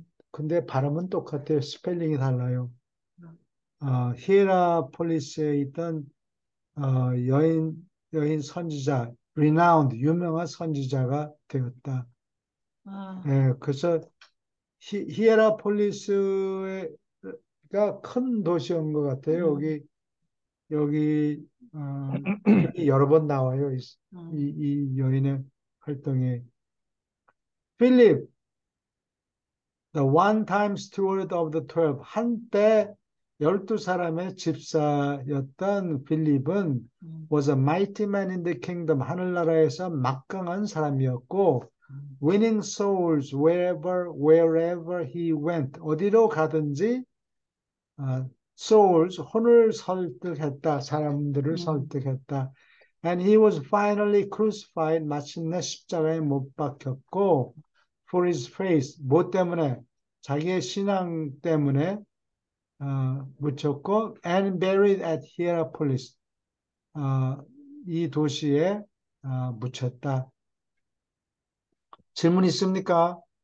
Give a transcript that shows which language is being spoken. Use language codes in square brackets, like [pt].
[ko] 근데 발음은 똑같아요. 스펠링이 달라요. 히에라폴리스에 있던 여인 선지자, renowned, 유명한 선지자가 되었다. 아, 예, 그래서 히에라폴리스가 큰 도시인 것 같아요. 여기 이름이 여러 번 나와요. 이 여인의 활동에. [en] 필립, the one-time steward of the 12. [ko] 한때 12사람의 집사였던 필립은 [en] was a mighty man in the kingdom. [ko] 하늘나라에서 막강한 사람이었고 [en] winning souls wherever he went. [ko] 어디로 가든지 souls, 혼을 설득했다. 사람들을 설득했다. [en] And he was finally crucified. [ko] 마침내 십자가에 못 박혔고 [en] for his faith. [ko] 뭐 때문에? 자기의 신앙 때문에 묻혔고 [en] and buried at Hierapolis. [ko] 이 도시에 묻혔다. 질문 있습니까?